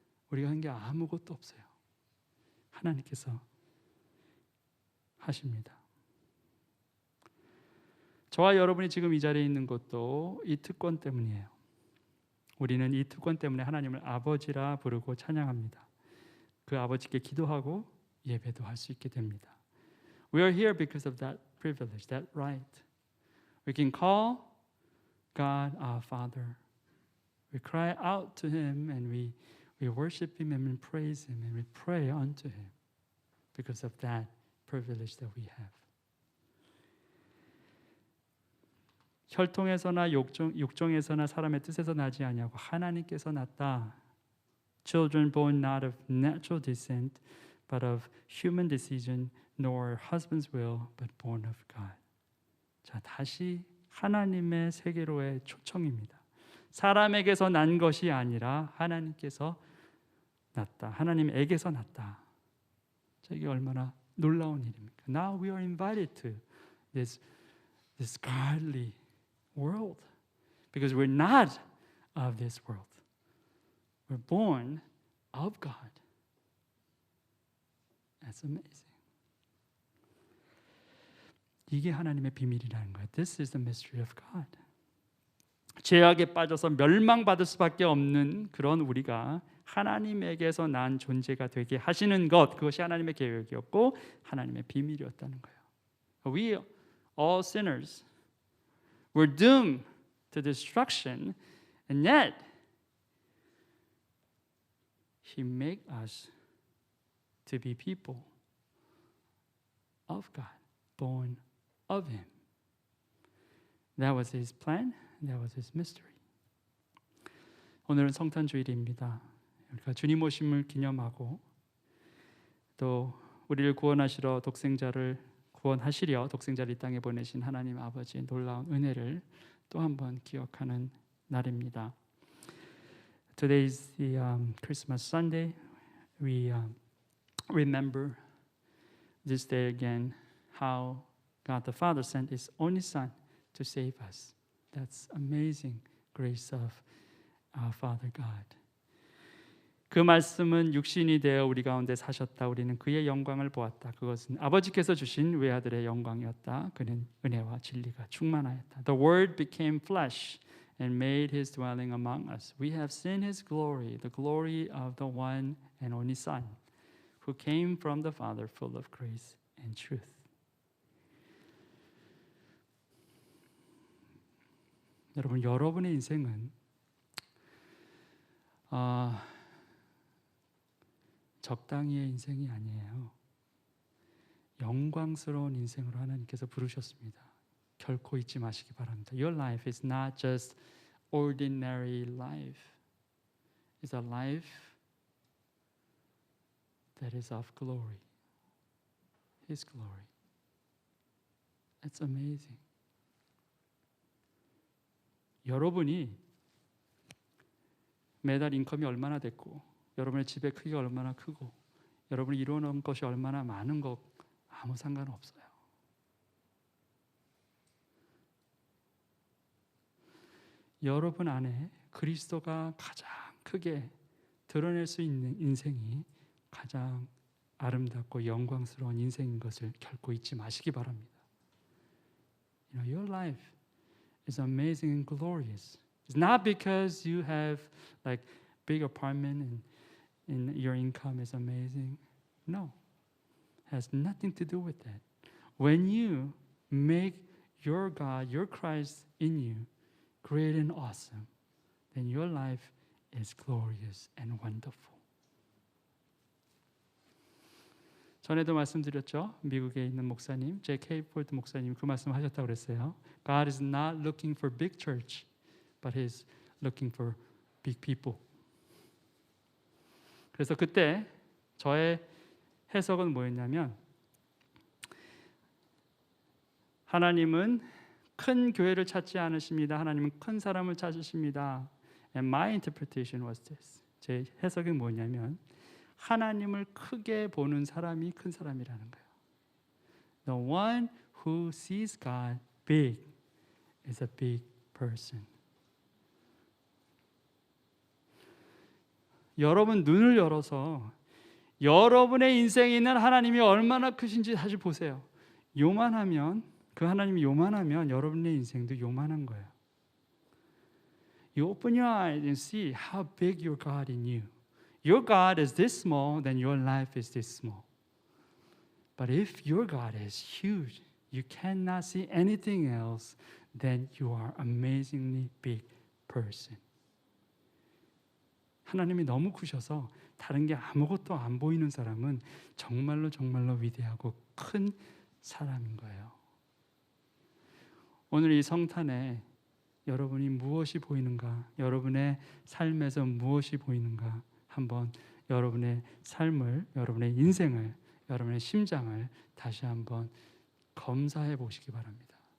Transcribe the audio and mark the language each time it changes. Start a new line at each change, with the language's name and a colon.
Korean: 우리가 한 게 아무것도 없어요. 하나님께서 하십니다. 저와 여러분이 지금 이 자리에 있는 것도 이 특권 때문이에요. 우리는 이 특권 때문에 하나님을 아버지라 부르고 찬양합니다. 그 아버지께 기도하고 예배도 할 수 있게 됩니다.
English: We are here because of that privilege, that right. We can call God our Father. We cry out to him and we worship him and we praise him and we pray unto him because of that privilege that we have.
Korean: 혈통에서나 육종에서나 사람의 뜻에서 나지 아니하고 하나님께서 낳다.
English: Children born not of natural descent, but of human decision, nor husband's will, but born of God.
Korean: 자, 다시 하나님의 세계로의 초청입니다. 사람에게서 난 것이 아니라 하나님께서 낳다. 하나님에게서 낳다. 자, 이게 얼마나 놀라운 일입니까?
English: Now we are invited to this godly world because we're not of this world. We're born of God. That's amazing.
Korean: 이게 하나님의 비밀이라는 거예요.
English: This is the mystery of God.
Korean: 죄악에 빠져서 멸망받을 수밖에 없는 그런 우리가 하나님에게서 난 존재가 되게 하시는 것, 그것이 하나님의 계획이었고 하나님의 비밀이었다는 거예요.
English: We all sinners were doomed to destruction, and yet He made us to be people of God, born of Him. That was His plan. That was His mystery.
Korean: 오늘은 성탄 주일입니다. 우리가 주님 오심을 기념하고 또 우리를 구원하시려 독생자를 이 땅에 보내신 하나님 아버지의 놀라운 은혜를 또 한번 기억하는 날입니다.
English: Today is the Christmas Sunday. We remember this day again how God the Father sent His only Son to save us. That's amazing grace of our Father God.
Korean: 그 말씀은 육신이 되어 우리 가운데 사셨다. 우리는 그의 영광을 보았다. 그것은 아버지께서 주신 외아들의 영광이었다. 그는 은혜와 진리가 충만하였다.
English: The Word became flesh and made His dwelling among us. We have seen His glory, the glory of the one and only Son, who came from the Father, full of grace and truth.
Korean: 여러분의 인생은 적당히의 인생이 아니에요. 영광스러운 인생으로 하나님께서 부르셨습니다. 결코 잊지 마시기 바랍니다.
English: Your life is not just ordinary life. It's a life that is of glory. His glory. It's amazing.
Korean: 여러분이 매달 인컴이 얼마나 됐고 여러분의 집의 크기가 얼마나 크고 여러분이 이루어놓은 것이 얼마나 많은 것 아무 상관없어요. 여러분 안에 그리스도가 가장 크게 드러낼 수 있는 인생이 가장 아름답고 영광스러운 인생인 것을 결코 잊지 마시기 바랍니다.
English: Your life is amazing and glorious. It's not because you have like big apartment and your income is amazing. No, it has nothing to do with that. When you make your God, your Christ in you, great and awesome, then your life is glorious and wonderful.
Korean: 전에도 말씀드렸죠. 미국에 있는 목사님, J.K. 폴트 목사님 그 말씀하셨다고 그랬어요.
English: God is not looking for big church, but He's looking for big people.
Korean: 그래서 그때 저의 해석은 뭐였냐면 하나님은 큰 교회를 찾지 않으십니다. 하나님은 큰 사람을 찾으십니다.
English: And my interpretation was this.
Korean: 제 해석이 뭐냐면 하나님을 크게 보는 사람이 큰 사람이라는 거예요.
English: The one who sees God big is a big person.
Korean: 여러분 눈을 열어서 여러분의 인생에 있는 하나님이 얼마나 크신지 다시 보세요. 요만하면 그 하나님이 요만하면 여러분의 인생도 요만한 거예요.
English: You open your eyes and see how big your God in you. Your God is this small, then your life is this small. But if your God is huge, you cannot see anything else, then you are amazingly big person.
Korean: 하나님이 너무 크셔서 다른 게 아무것도 안 보이는 사람은 정말로 정말로 위대하고 큰 사람인 거예요. 오늘 이 성탄에 여러분이 무엇이 보이는가? 여러분의 삶에서 무엇이 보이는가? 한번 여러분의 삶을, 여러분의 인생을, 여러분의 심장을 다시 한번 검사해 보시기 바랍니다.